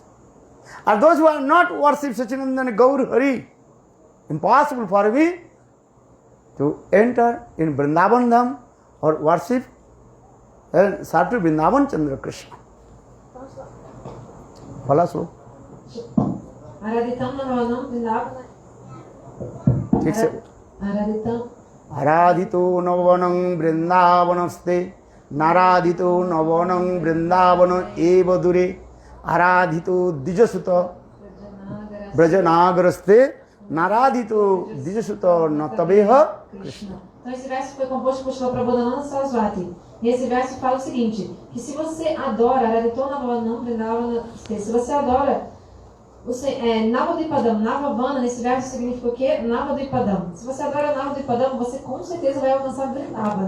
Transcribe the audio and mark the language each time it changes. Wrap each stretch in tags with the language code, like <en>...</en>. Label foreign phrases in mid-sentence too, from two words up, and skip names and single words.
<en>And those who are not worship Sachinandana Gaur Hari, impossible for me to enter in Vrindavan Dham or worship and serve to Vrindavan Chandra Krishna.</en> <pt>Fala slow.</pt> <sa>Araditam Navavanam Vrindavana.</sa> <hi>ठीक से.</hi> <sa>Araditam. Aradhito navavanam vrindavanaste Naradhito navavanam vrindavana eva dure Aradhito dijasuta brajanagaraste Naradhito dijasuta natabeha Krishna.</sa> <pt>Então esse verso foi composto por Srila Prabodhananda Saraswati. E esse verso fala o seguinte, que se você adora</pt> <sa>Aradhito navavanam vrindavana,</sa> <pt>se você adora Navadipadam, Navavana, nesse verso significa o quê? Navadipadam. Se você adora Navadipadam, você com certeza vai alcançar Vrindavana.</pt>